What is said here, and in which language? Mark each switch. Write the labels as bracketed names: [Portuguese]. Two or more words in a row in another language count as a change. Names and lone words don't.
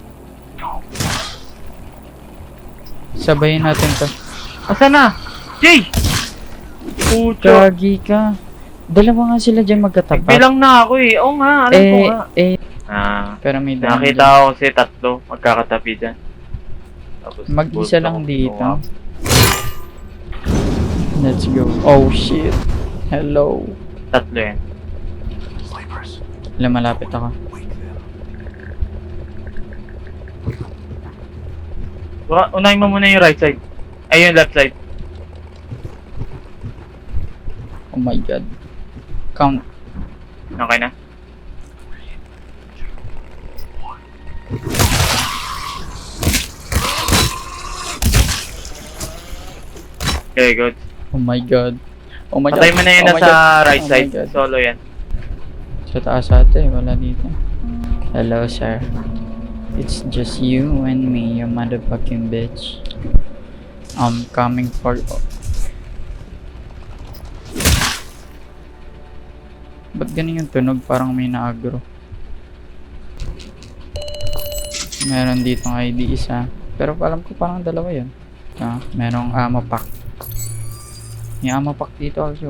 [Filipino] Sabayin natin to. Asa na? Jay! Pucha. Gagi ka. Dalawa nga sila dyan magkatapat. Bilang na ako eh. Oo nga, alam ko nga. Pero may dami Nakita ko kasi tatlo magkakatabi dyan. Tapos Mag-isa bulto lang ko. dito. Oo nga. [English] Let's go. Oh shit. Hello. [Filipino] Tatlo yan. [English] Sleepers. [Filipino] Malapit ako. [English] Wake them. [Filipino] Unahin mo muna yung [English] right side. [Filipino] Ay, yung [English] left side. Oh my god. Count. Okay na? Okay, good. Oh my god. Oh my god. [Filipino] Patay mo na yun [English] Oh my [Filipino] nasa [English] God. right Oh my side. God. [Filipino] Solo yan. Sa taas ate, wala dito. [English] Hello sir. It's just you and me, you motherfucking bitch. I'm coming for... [Filipino] Ba't ganun yung tunog? Parang may na-agro. Meron dito ng ID isa. Pero alam ko parang dalawa yun. Merong [English] ammo pack. [Filipino] May [English] ammo pack [Filipino] dito also.